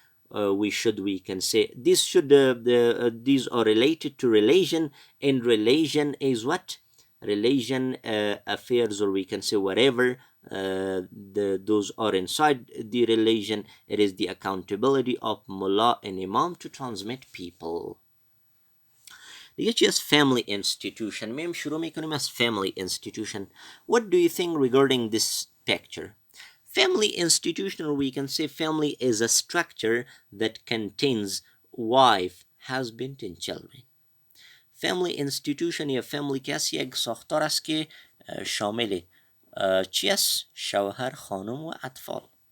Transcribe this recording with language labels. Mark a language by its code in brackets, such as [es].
[en] We can say these are related to religion, and religion is what? Religion affairs, or we can say whatever those are inside the religion, it is the accountability of mullah and imam to transmit people. [fa] دیگه چی از family institution؟ میم شروع میکنیم از family institution. [en] What do you think regarding this picture? Family institution, or we can say family is a structure that contains wife, husband and children. [fa] Family institution یا family کسی یک ساختار است که شامل چی است؟ شوهر، خانم و اطفال.